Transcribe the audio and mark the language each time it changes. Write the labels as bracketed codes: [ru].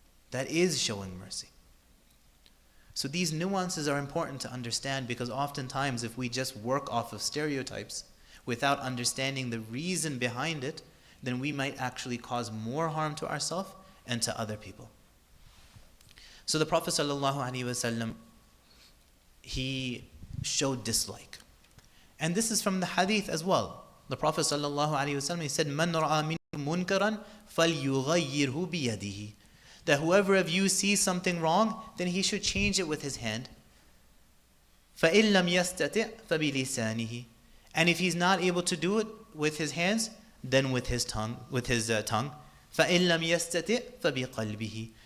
[en] That is showing mercy. So these nuances are important to understand, because oftentimes if we just work off of stereotypes without understanding the reason behind it, then we might actually cause more harm to ourselves and to other people. So the Prophet ﷺ, he showed dislike. And this is from the hadith as well. The Prophet ﷺ, he said, [ar] مَنْ رَأَى مِنْكُمْ مُنْكَرًا فَلْيُغَيِّرْهُ بِيَدِهِ. [en] That whoever of you sees something wrong, then he should change it with his hand. [ar] فَإِن لَمْ يَسْتَطِعْ فَبِلِسَانِهِ. [en] And if he's not able to do it with his hands, then with his tongue. tongue. [ar] فَإِن لَمْ يَسْتَطِعْ فَبِقَلْبِهِ.